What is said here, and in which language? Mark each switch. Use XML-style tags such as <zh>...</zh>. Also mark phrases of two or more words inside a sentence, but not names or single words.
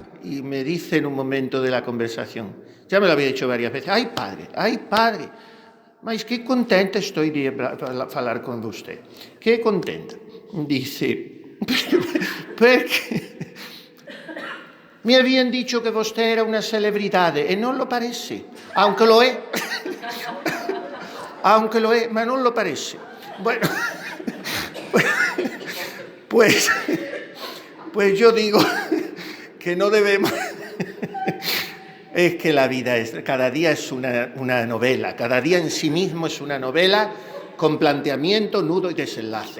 <es>Y me dice en un momento de la conversación, ya me lo había dicho varias veces, ay padre, mas que contenta estoy de falar con usted, que contenta. Dice, porque me habían dicho que usted era una celebridade,</es> <it>e non lo parece,</it> <es>aunque</es> <it>lo è, ma non lo parece.</it> <es>Bueno, pues yo digo que no debemos, es que la vida cada día es una novela, cada día en sí mismo es una novela con planteamiento, nudo y desenlace.</es>